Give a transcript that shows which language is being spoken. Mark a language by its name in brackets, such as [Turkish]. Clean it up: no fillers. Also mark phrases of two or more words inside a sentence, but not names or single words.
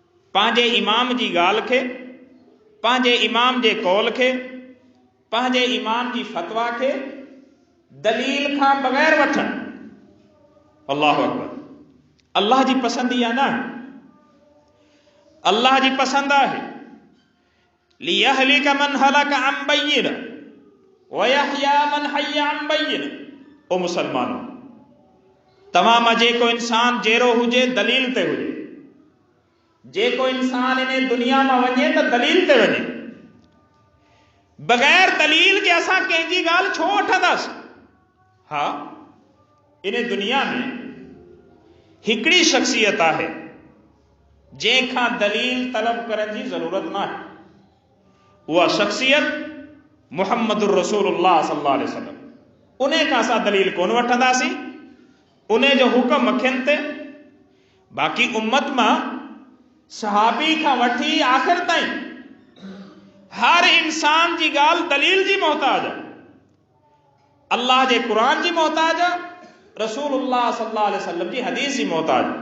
[Sindhi] पंहिंजे इमाम जी ॻाल्हि खे, पंहिंजे इमाम जे कौल खे, पंहिंजे इमाम जी फतवा खे दलील खां बग़ैर वठनि। [Arabic] الله أكبر. [Sindhi] अल्लाह जी पसंद इहा न, अल्लाह जी पसंद आहे [Arabic] ليهلك من هلك عن بينة و يحيى من حي عن بينة. [Sindhi] ओ मुसलमानो, तव्हां मां जेको इंसान जहिड़ो हुजे दलील ते हुजे, जेको इंसान इन दुनिया में वञे तो दलील ते वञे। बग़ैर दलील के असां कंहिंजी ॻाल्हि छो वठंदासीं? हा, इन दुनिया में हिकिड़ी शख्सियत आहे जंहिंखां दलील तलब करण जी ज़रूरत न आहे। उहा शख्सियत [Arabic] محمد رسول الله صلى الله عليه وسلم. [Sindhi] उन खां असां दलील कोन वठंदासीं, उन जो हुक्म अखियुनि ते। बाक़ी उम्मत मां सहाबी खां वठी आख़िर ताईं हर इंसान जी ॻाल्हि दलील जी मोहताज आहे। अल्लाह जे क़ुरान जी मोहताज आहे, रसूलुल्लाह [Arabic] صلى الله عليه وسلم [Sindhi] जी हदीस जी मोहताज आहे।